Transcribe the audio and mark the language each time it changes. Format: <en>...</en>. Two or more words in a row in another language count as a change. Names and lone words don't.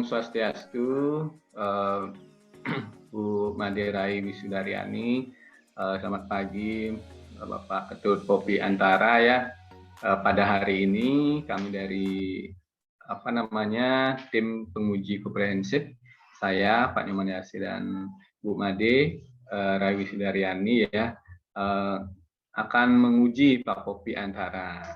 <id>Swastiastu, eh, Bu Maderai Wisudaryani. Selamat pagi, Bapak Ketut Popi Antara ya. Pada hari ini kami dari tim penguji komprehensif, saya Pak Nyoman Yasir dan Bu Made Rai Wisudaryani ya, akan menguji Pak Popi Antara.</id>